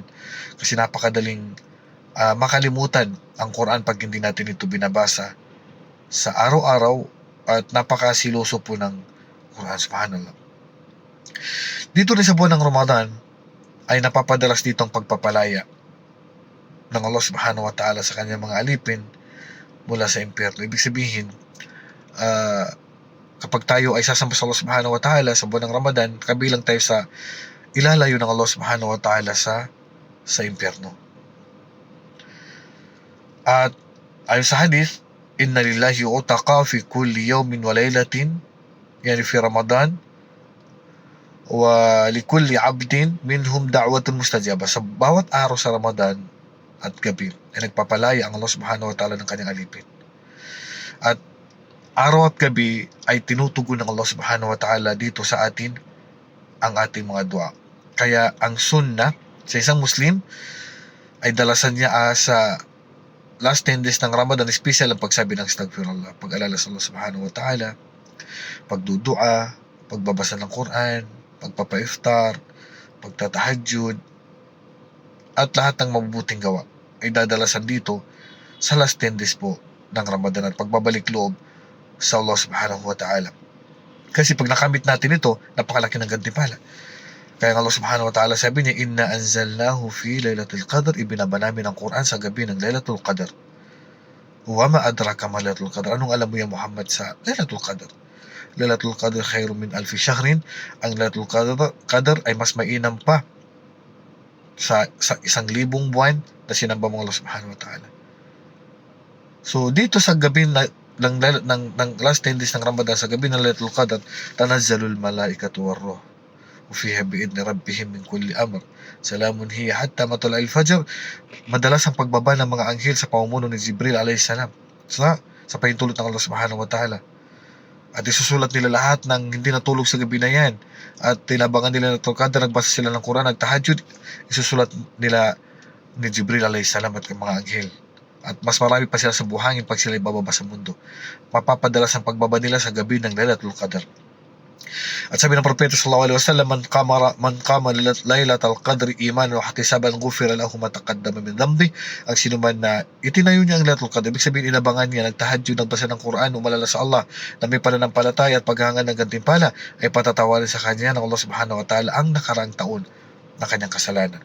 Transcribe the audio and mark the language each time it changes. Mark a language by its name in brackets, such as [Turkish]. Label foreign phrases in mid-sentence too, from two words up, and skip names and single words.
[Filipino] Kasi napakadaling makalimutan ang Quran pag hindi natin ito binabasa sa araw-araw, at napakasiloso po ng Quran. Subhanallah. Dito rin sa buwan ng Ramadan ay napapadalas dito ang pagpapalaya ng Allah [Arabic] سبحانه وتعالى [Filipino] sa kanyang mga alipin mula sa impyerno. Ibig sabihin, kapag tayo ay sasamba sa Allah [Arabic] سبحانه وتعالى [Filipino] sa buwan ng Ramadan, kabilang tayo sa ilalayo ng Allah [Arabic] سبحانه وتعالى [Filipino] sa impyerno. At ayon sa hadith, [Arabic] إن لله عتقاء في كل يوم وليلة يعني في رمضان ولكل عبد منهم دعوة مستجابة. [Filipino] Sa bawat araw sa Ramadan at gabi ay nagpapalaya ang Allah [Arabic] سبحانه وتعالى [Filipino] ng kanyang alipin. At araw at gabi ay tinutugon ng Allah [Arabic] سبحانه وتعالى [Filipino] dito sa atin ang ating mga dua. Kaya ang sunnah sa isang Muslim ay dalasan niya sa [English] last 10 days [Filipino] ng Ramadan, special ang pagsabi ng astaghfirullah, pag-alala sa Allah [Arabic] سبحانه وتعالى, [Filipino] pagdudua, pagbabasa ng Quran, pagpapa-iftar, pagtatahajjud, at lahat ng mabubuting gawa ay dadalasan dito sa [English] last 10 days [Filipino] po ng Ramadan, at pagbabalik loob sa Allah [Arabic] سبحانه وتعالى. [Filipino] Kasi pag nakamit natin ito, napakalaki ng gantimpala. Kaya nga Allah [Arabic] سبحانه وتعالى [Filipino] sabi niya, [Arabic] إنا أنزلناه في ليلة القدر, [Filipino] ibinaba namin ang Quran sa gabi ng Lailatul Qadr. [Arabic] وما أدراك ما ليلة القدر, [Filipino] anong alam mo ya Muhammad sa Lailatul Qadr? [Arabic] ليلة القدر خير من ألف شهر, [Filipino] ang Lailatul Qadr ay mas mainam pa sa 1,000 buwan na sinamba mo Allah [Arabic] سبحانه وتعالى. [Filipino] So dito sa gabi ng [English] last 10 days [Filipino] ng Ramadan, sa gabi ng Lailatul Qadr, [Arabic] تنزل الملائكة والروح فيها بإذن ربهم من كل أمر سلام هي حتى مطلع الفجر. [Filipino] Madalas ang pagbaba ng mga anghel sa pamumuno ni Jibril [Arabic] عليه السلام [Filipino] sa pahintulot ng Allah [Arabic] سبحانه وتعالى, [Filipino] at isusulat nila lahat ng hindi natulog sa gabi na yan, at tinabangan nila ng Qadr, nagbasa sila ng Quran, nagtahajjud, isusulat nila ni Jibril [Arabic] عليه السلام [Filipino] at mga anghel. At mas marami pa sila sa buhangin pag sila ibababa sa mundo. Mapapadalas ang pagbaba nila sa gabi ng Lailatul Qadr. At sabi ng Propeta [Arabic] صلى الله عليه وسلم من قام ليلة القدر إيمانا واحتسابا غفر له ما تقدم من ذنبه. [Filipino] Ang sino man na itinayo niya ang Lailatul Qadr, ibig sabihin inabangan niya, nagtahajjud, nagbasa ng Quran, umalala sa Allah, na may pananampalataya at paghangan ng gantimpala, ay patatawarin sa kanya ng Allah [Arabic] سبحانه وتعالى [Filipino] ang nakaraang taon na kanyang kasalanan.